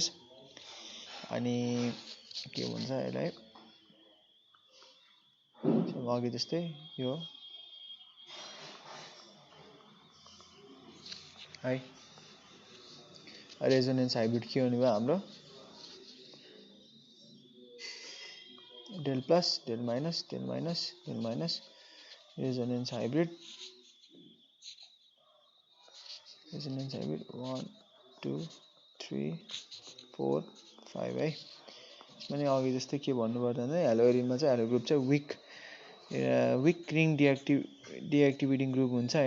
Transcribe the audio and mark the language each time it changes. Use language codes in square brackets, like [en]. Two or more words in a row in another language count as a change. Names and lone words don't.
[ne] अनि के भन्छ यसलाई अघि जस्तै यो है। [en] resonance hybrid [ne] के हुने भयो हाम्रो [en] del plus, del minus, del minus, del minus, resonance hybrid, 1 2 3 4 5 है। [ne] मैले अघि जस्तै के भन्नु पर्दैन, हेलोइरिनमा चाहिँ [en] halo group [ne] चाहिँ [en] weak ring deactivating group [ne] हुन्छ हैन।